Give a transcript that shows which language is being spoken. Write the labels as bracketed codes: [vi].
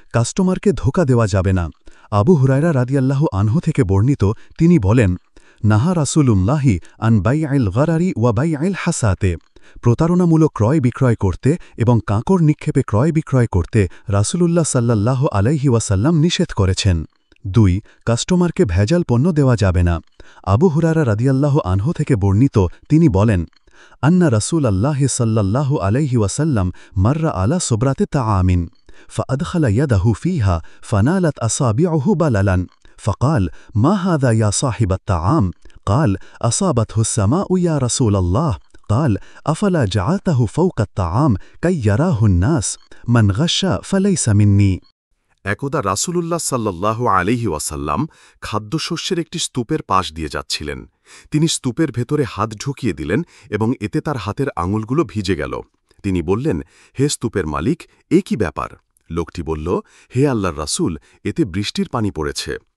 [bn] কাস্টমারকে ধোঁকা দেওয়া যাবে না। আবু হুরায়রা রাদিয়াল্লাহু আনহু থেকে বর্ণিত, তিনি বলেন, [ar] নাহা রাসূলুল্লাহি আন বাইআইল গারারি ওয়া বাইআইল হাসাতে। [bn] প্রতারণামূলক ক্রয় বিক্রয় করতে এবং কাঁকড় নিক্ষেপে ক্রয় বিক্রয় করতে রাসূলুল্লাহ সাল্লাল্লাহু আলাইহি ওয়াসাল্লাম নিষেধ করেছেন। 2. কাস্টমারকে ভেজাল পণ্য দেওয়া যাবে না। আবু হুরায়রা রাদিয়াল্লাহু আনহু থেকে বর্ণিত, তিনি বলেন, [ar] أن رسول الله صلى الله عليه وسلم مر على صبرة طعام فأدخل يده فيها فنالت أصابعه بللا فقال: ما هذا يا صاحب الطعام؟ قال: أصابته السماء يا رسول الله. قال: أفلا جعلته فوق الطعام كي يراه الناس؟ من غش فليس مني. [bn] একদা রাসূলুল্লাহ সাল্লাল্লাহু আলাইহি ওয়াসাল্লাম খাদ্যশস্যের একটি স্তূপের পাশ দিয়ে যাচ্ছিলেন। তিনি স্তূপের ভেতরে হাত ঢুকিয়ে দিলেন এবং এতে তার হাতের আঙুলগুলো ভিজে গেল। তিনি বললেন, হে স্তূপের মালিক, এ কি ব্যাপার? লোকটি বলল, হে আল্লাহর রাসূল, এতে বৃষ্টির পানি পড়েছে।